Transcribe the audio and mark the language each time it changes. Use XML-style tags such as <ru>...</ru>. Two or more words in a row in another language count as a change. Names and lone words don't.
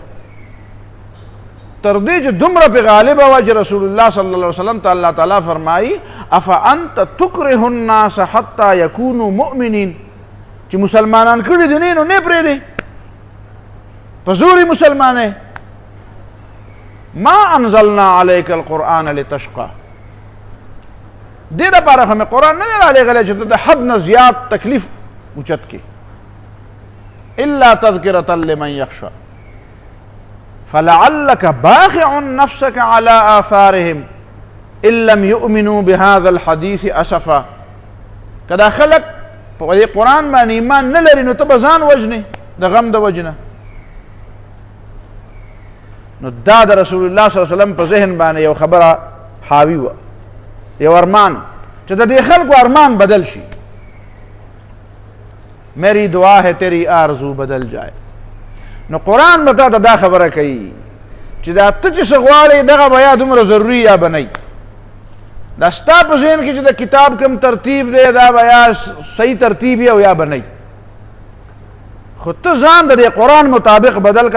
<ps>تر دې چې دومره پې غالبه وه چې</ps> <ar>رسول الله صلی الله علیه وسلم</ar> <ps>ته الله تعالی فرمایي</ps> <ar>افانت تکره الناس حتی یکونوا مؤمنین،</ar> <ps>چې مسلمانان کړي دي نو نه پرېږدې، په زور یې مسلمانې.</ps> <ar>ما انزلنا علیک القرآن لتشقى،</ar> <ps>دې دپاره خو مې قرآن نه دی رالیږلی چې ته د حد نه زیات تکلیف اوچت کړي.</ps> <ar>الا تذکرة لمن یخشى فلعلك باخع نفسك على آثارهم ان لم يؤمنوا بهذا الحديث اسفا.</ar> <ps>که دا خلک په دې قرآن باندې ایمان نه لري نو ته به ځان وژنې د غم د وجنه. نو دا د</ps> <ar>رسول الله صلی الله علیه وسلم</ar> <ps>په ذهن باندې یو خبره حاوی وه، یو ارمان چې د دې خلکو ارمان بدل شي.</ps> <ur>میری دعا ہے تیری آرزو بدل جائے.</ur> <ps>نو قرآن به تا ته دا خبره کوي چې دا ته چې څه غواړې دغه به یا دومره ضروري یا به نه. دا ستا په ذهن کې چې د کتاب کوم ترتیب دی دا به یا صحیح ترتیب وي او یا به نه. خو ته ځان د دې قرآن مطابق بدل که.</ps>